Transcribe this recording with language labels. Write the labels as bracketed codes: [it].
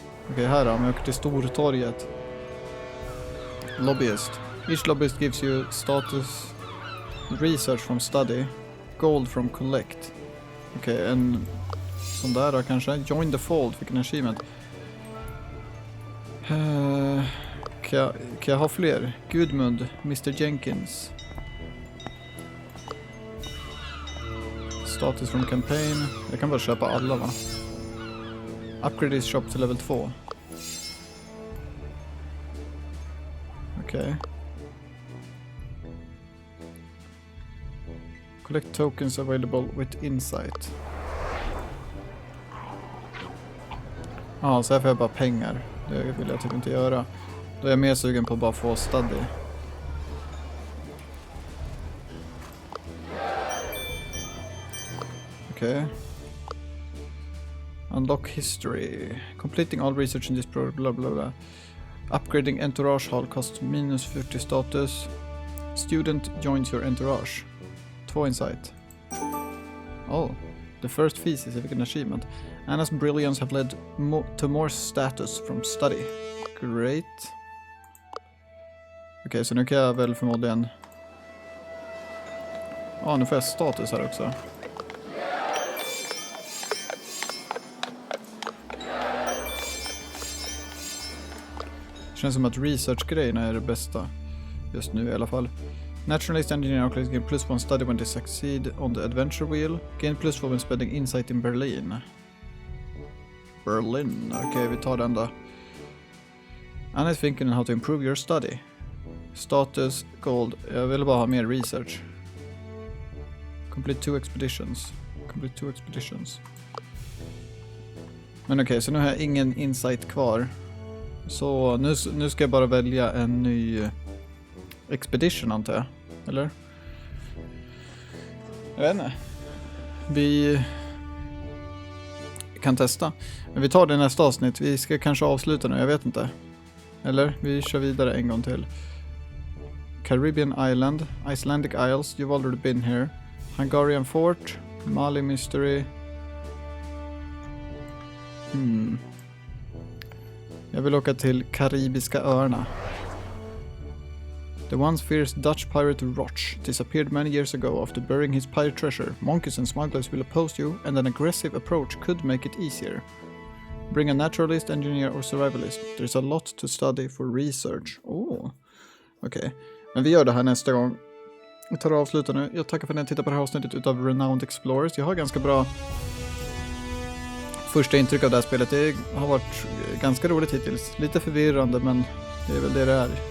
[sv] Okej, här då, om jag åker till Stortorget. [en] Lobbyist. Each lobbyist gives you status research from study, gold from collect. [sv] Okej, en sån där då kanske. Join the fold, fick en achievement. Kan jag ha fler? Gudmund, Mr. Jenkins. [en] Status from campaign. [sv] Jag kan bara köpa alla, va? [en] Upgrade this shop till level 2. [sv] Okej. [en] Collect tokens available with insight. [sv] Ja, så här får jag bara pengar. Det vill jag typ inte göra. Då är jag mer sugen på att bara få study. Okej. [en] Unlock history. Completing all research in this program, bla bla bla. Upgrading entourage hall costs -40 status. Student joins your entourage. 2 insight. Oh, the first thesis is an achievement. Anna's brilliance have led to more status from study. Great. [sv] Okej, så nu kan jag väl förmodligen... Ja, nu får jag status här också. Känns som att research-grejerna är det bästa. Just nu i alla fall. [en] Naturalist engineer archaeologist gain +1 study when they succeed on the adventure wheel. Gain +4 when spending insight in Berlin. Berlin. Okej, vi tar den då. Anna is thinking on how to improve your study. [sv] Status, gold. Jag vill bara ha mer research. Complete 2 expeditions. [en] Complete 2 expeditions. [sv] Men okej, så nu har jag ingen insight kvar. Så nu ska jag bara välja en ny expedition, antar jag. Eller? Jag vet inte. kan testa. Men vi tar det i nästa avsnitt. Vi ska kanske avsluta nu, jag vet inte. Eller, vi kör vidare en gång till. [en] Caribbean Island, Icelandic Isles, you've already been here. Hungarian Fort, Mali Mystery. [sv] Jag vill åka till Karibiska öarna. [en] The once fierce Dutch pirate Roch disappeared many years ago after burying his pirate treasure. Monkeys and smugglers will oppose you, and an aggressive approach could make it easier. Bring a naturalist, engineer or survivalist. There's a lot to study for research. [sv] Okej. Men vi gör det här nästa gång. Vi tar och avslutar nu. Jag tackar för att ni tittar på det här avsnittet utav Renowned Explorers. Jag har ganska bra första intryck av det här spelet. Det har varit ganska roligt hittills. Lite förvirrande, men det är väl det är.